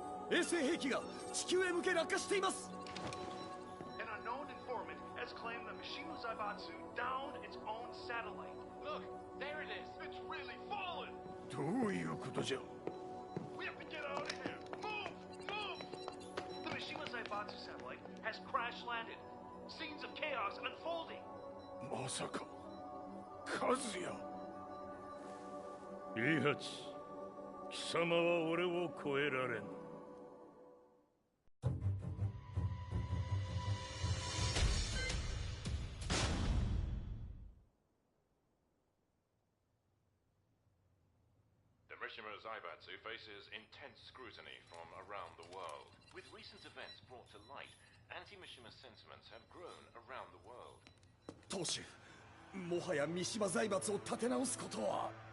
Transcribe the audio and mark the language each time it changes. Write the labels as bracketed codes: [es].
[ja] 衛星兵器が地球へ向け落下しています。 [en] An unknown informant has claimed the Mishima Zaibatsu downed its own satellite. Look, there it is. It's really fallen. [ja] どういうことじゃ。 [en] We have to get out of here. Move, move. The Mishima Zaibatsu satellite has crash landed. Scenes of chaos unfolding. [ja] まさか、和也。平八、貴様は俺を超えられん。 [en] Mishima Zaibatsu faces intense scrutiny from around the world. With recent events brought to light, anti-Mishima sentiments have grown around the world. [ja] 当主、もはや三島財閥を立て直すことは。